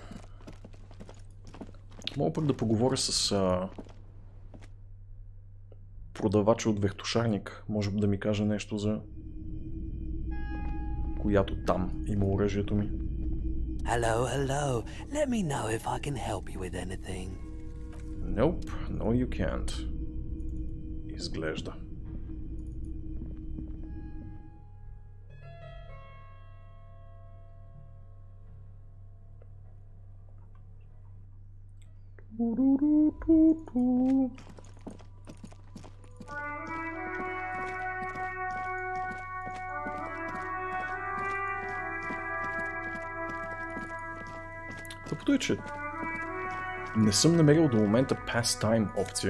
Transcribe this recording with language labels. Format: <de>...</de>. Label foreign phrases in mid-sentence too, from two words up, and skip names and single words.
<bg>Мога пък да поговоря с продавача от вехтошарник. Може да ми каже нещо за която там има оръжието ми.</bg> <en>Hello, hello. Let me know if I can help you with anything. Nope, no you can't.</en> <bg>Изглежда. Тъпото е, че не съм намерил до момента pastime опция.</bg>